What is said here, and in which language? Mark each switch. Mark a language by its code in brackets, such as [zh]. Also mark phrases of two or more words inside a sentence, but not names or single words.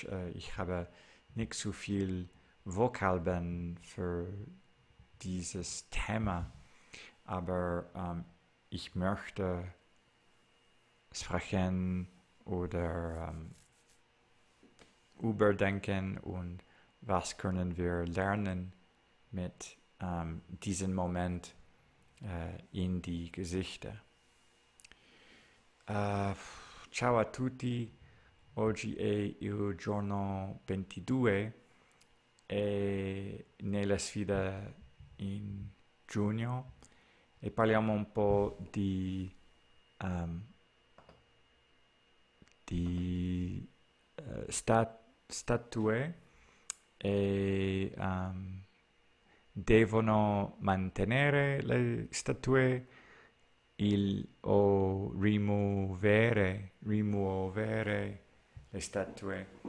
[de] Ich habe nicht so viel Vokabeln für dieses Thema, aber ich möchte sprechen oder überdenken und was können wir lernen mit diesem Moment in die Gesichter. [it] Ciao a tutti, oggi è il giorno 22 e nella sfida in giugno e parliamo un po' di statue e devono mantenere le statue o rimuovere le statue.